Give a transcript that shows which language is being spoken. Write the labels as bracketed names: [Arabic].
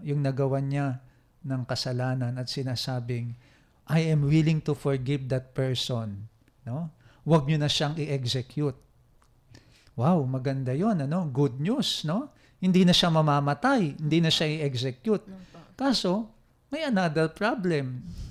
[Filipino] Yung nagawa niya ng kasalanan at sinasabing, [English] I am willing to forgive that person. No? [Filipino] Huwag niyo na siyang i-execute. Wow, maganda yon, ano? [English] Good news, [Filipino] no? Hindi na siya mamamatay, hindi na siya i-execute. Kaso, may another problem.